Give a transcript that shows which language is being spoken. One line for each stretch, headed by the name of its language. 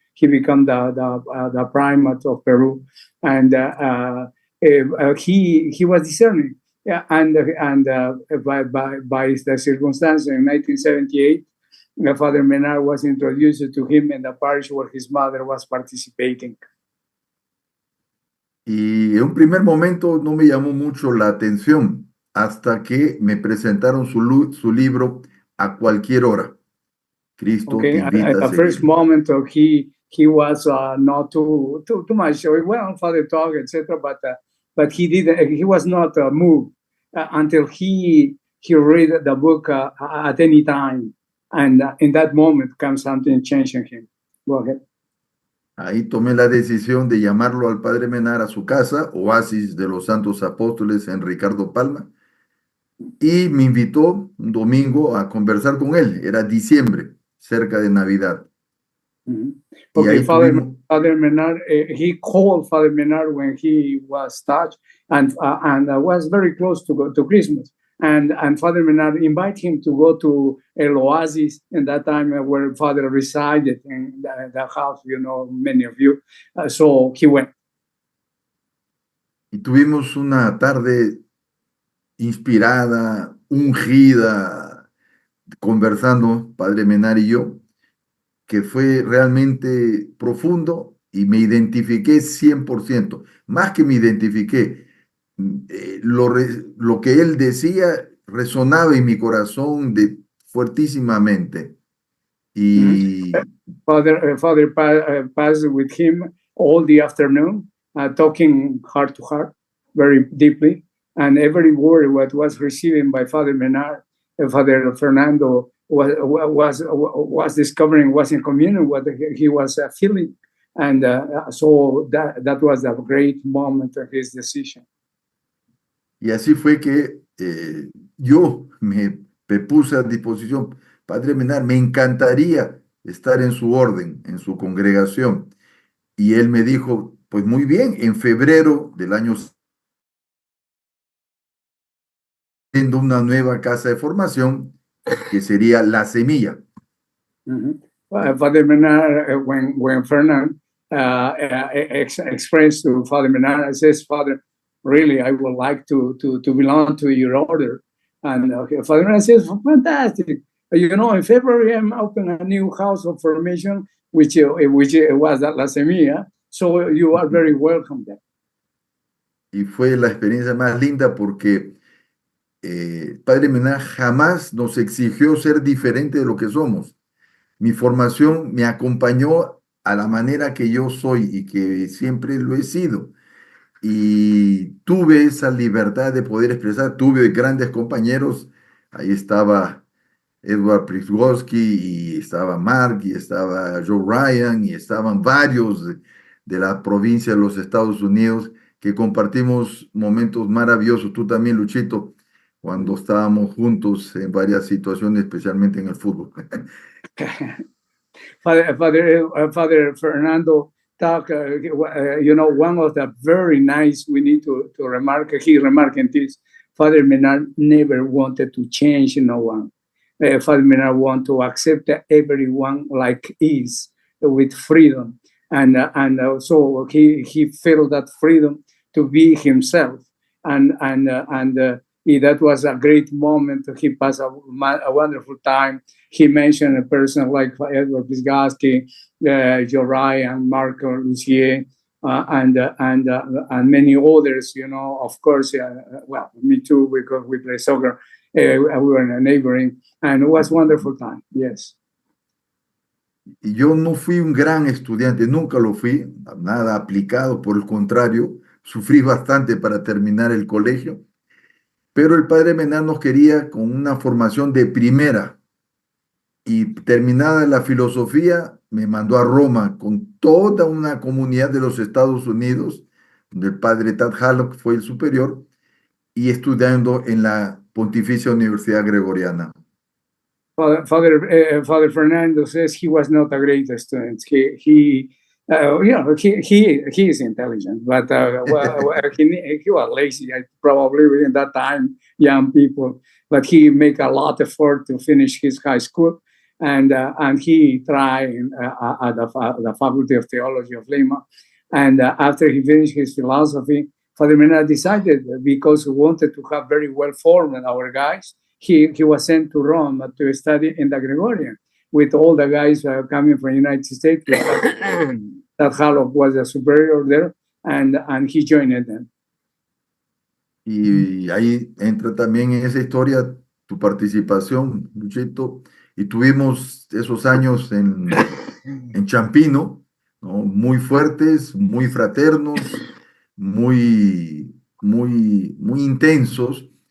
English: He became the primate of Peru, and he was discerning. Yeah, and by the circumstance in 1978, Father Menard was introduced to him in the parish where his mother was participating.
Spanish: Y en un primer momento no me llamó mucho la atención hasta que me presentaron su libro A cualquier hora. Cristo te invita
English: at the first moment he was not too much. Well, Father talk, etc. But he was not moved until he read the book at any time, and in that moment comes something changing him. Go ahead.
Spanish: Ahí tomé la decisión de llamarlo al padre Menar a su casa, Oasis de los Santos Apóstoles en Ricardo Palma, y me invitó un domingo a conversar con él. Era diciembre, cerca de Navidad. Mhm. Y
English: Okay,
Spanish: ahí tuvimos,
English: Father Menard, he called Father Menard when he was touched and was very close to go to Christmas. And Father Menard invited him to go to El Oasis in that time where Father resided in the house, you know, many of you. So he went.
Spanish: y tuvimos una tarde inspirada, ungida, conversando, padre Menar y yo, que fue realmente profundo y me identifiqué 100%. Más que me identifiqué, lo que él decía resonaba en mi corazón fuertísimamente. Mhm. Y,
English: Father passed with him all the afternoon, talking heart to heart, very deeply, and every word what was received by Father Menard, Father Fernando was discovering, was in communion what he was feeling, and so that was a great moment of his decision.
Spanish: y así fue que yo me puse a disposición. Padre Menar, me encantaría estar en su orden, en su congregación. Y él me dijo, pues muy bien, en febrero del año siendo una nueva casa de formación que sería La Semilla. Mhm.
English: Father Menard, when Fernand expressed to Father Menard, says, Father, really, I would like to belong to your order. And Father Menard says, fantastic. You know, in February, I'm opening a new house of formation, which was at La Semilla. So you are very welcome there.
Spanish: Y fue la experiencia más linda porque Padre Menar jamás nos exigió ser diferente de lo que somos. Mi formación me acompañó a la manera que yo soy y que siempre lo he sido. Y tuve esa libertad de poder expresar, tuve grandes compañeros, ahí estaba Edward Priswoski y estaba Mark y estaba Joe Ryan y estaban varios de la provincia de los Estados Unidos que compartimos momentos maravillosos. Tú también, Luchito, cuando estábamos juntos en varias situaciones, especialmente en el fútbol.
English: Father Fernando talk, you know, one of the very nice we need to remark, he remarked this, Father Menard never wanted to change no one. Father Menard want to accept everyone like is with freedom. And so he felt that freedom to be himself. And that was a great moment. He passed a wonderful time. He mentioned a person like Edward Pisgaski, Joe Ryan, Marco Lucier, and many others. You know, of course. Well, me too, because we play soccer. We were in a neighboring, and it was a wonderful time. Yes.
Spanish: Y yo no fui un gran estudiante, nunca lo fui, nada aplicado, por el contrario, sufrí bastante para terminar el colegio, pero el padre Menard nos quería con una formación de primera y terminada la filosofía me mandó a Roma con toda una comunidad de los Estados Unidos, donde el padre Tad Hallock fue el superior, y estudiando en la Pontificia Universidad Gregoriana.
English: Father Fernando says he was not a great student. He is intelligent, but he was lazy. Probably in that time, young people, but he make a lot of effort to finish his high school, and he tried at the Faculty of Theology of Lima, and after he finished his philosophy, Father Mena decided, because he wanted to have very well formed our guys, he was sent to Rome to study in the Gregorian with all the guys coming from the United States. That Hallock was a superior there, and he joined them.
Spanish: Y ahí entra también en esa historia tu participación, Luchito, y tuvimos esos años en Champino, ¿no? Muy fuertes, muy fraternos, muy intensos.